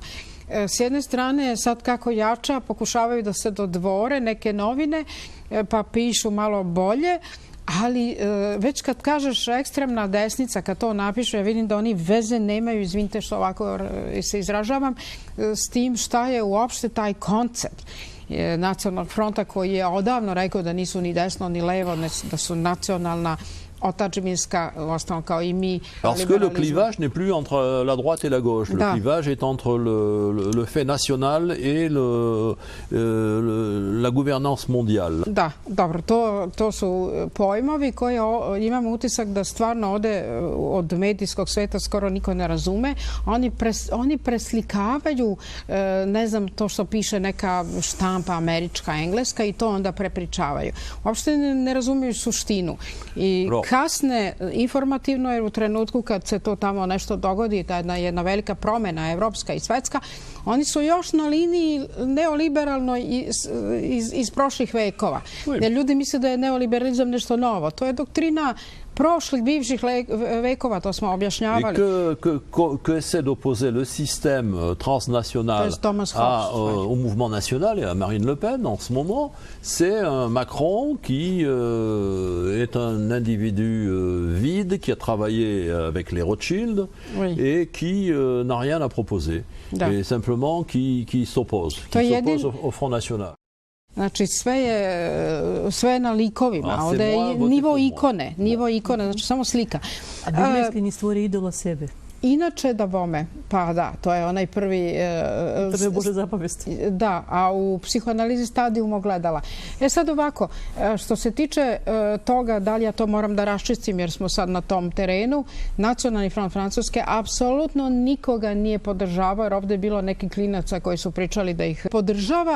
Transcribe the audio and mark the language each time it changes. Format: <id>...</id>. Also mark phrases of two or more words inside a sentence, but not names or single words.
<sr>S jedne strane, sad kako jača, pokušavaju da se dodvore neke novine, pa pišu malo bolje, ali već kad kažeš ekstremna desnica, kad to napišu, ja vidim da oni veze nemaju, izvinite što ovako se izražavam, s tim šta je uopšte taj koncept Nacionalnog fronta koji je odavno rekao da nisu ni desno ni levo, da su nacionalna otadžbinska, uostalom kao i mi.</sr> <fr>Parce que le clivage n'est plus entre la droite et la gauche. Le clivage est entre le fait national et la gouvernance mondiale.</fr> <sr>Da, dobro, to su pojmovi koje imam utisak da stvarno ovde od medijskog sveta skoro niko ne razume. Oni preslikavaju, ne znam, to što piše neka štampa američka, engleska i to onda prepričavaju. Uopšte ne razumiju suštinu. I kasne informativno, jer u trenutku kad se to tamo nešto dogodi, ta jedna velika promjena evropska i svetska, oni su još na liniji neoliberalnoj iz prošlih vekova. Jer ljudi misle da je neoliberalizam nešto novo. To je doktrina prošlih, bivših vekova, to smo objašnjavali.</sr> <fr>Que essaie d'opposer le système transnational au mouvement national et à Marine Le Pen en ce moment, c'est un Macron qui est un individu vide, qui a travaillé avec les Rothschild et qui n'a rien à proposer. Et simplement qui s'oppose au Front National.</fr> <sr>Znači, sve je na likovima. Ovdje je nivo ikone, znači samo slika. A biblijski ni stvori idola sebe. Inače da bome, pa da, to je onaj prvi... To je Bože zapovest. Da, a u psihoanalizi stadijum ogledala. Sad ovako, što se tiče toga, da li ja to moram da raščistim jer smo sad na tom terenu, Nacionalni front Francuske apsolutno nikoga nije podržavao, jer ovdje je bilo neki klinaca koji su pričali da ih podržava.</sr>